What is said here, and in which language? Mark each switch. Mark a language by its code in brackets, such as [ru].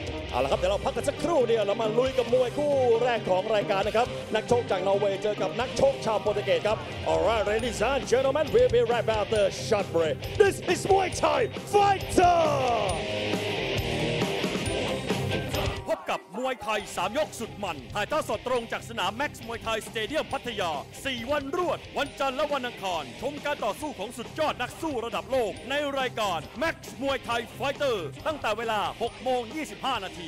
[th] เอาละครับเดี๋ยวเราพักกันสักครู่เดียวเรามาลุยกับมวยคู่แรกของรายการนะครับนักชกจากนอร์เวย์เจอกับนักชกชาวโปรตุเกสครับ [en] Alright ladies and gentlemen, we'll be right back after short break. This is Muay Thai Fighter. [th] พบกับมวยไทย3ยกสุดมันถ่ายทอดสดตรงจากสนาม Max มวยไทยสเตเดียมพัทยา4วันรวดวันจันทร์และวันอังคารชมการต่อสู้ของสุดยอดนักสู้ระดับโลกในรายการ Max มวยไทยไฟเตอร์ตั้งแต่เวลา 6:25 น.